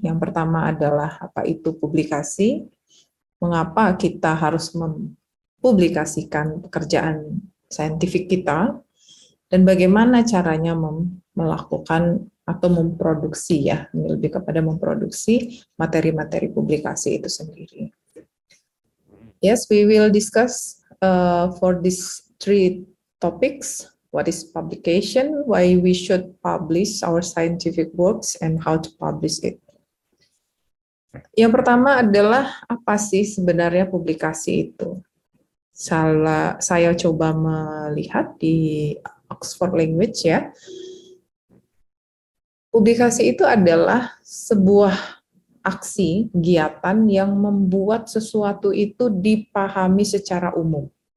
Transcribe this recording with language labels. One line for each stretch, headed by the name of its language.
Indonesian: Yang pertama adalah apa itu publikasi, mengapa kita harus mempublikasikan pekerjaan saintifik kita, dan bagaimana caranya melakukan atau memproduksi, ya, lebih kepada memproduksi materi-materi publikasi itu sendiri.
English: Yes, we will discuss for these 3 topics. What is publication, why we should publish our scientific works, and how to publish it.
Indonesian: Yang pertama adalah apa sih sebenarnya publikasi itu? Saya coba melihat di Oxford Language, ya. Publikasi itu adalah sebuah aksi, kegiatan yang membuat sesuatu itu dipahami secara umum.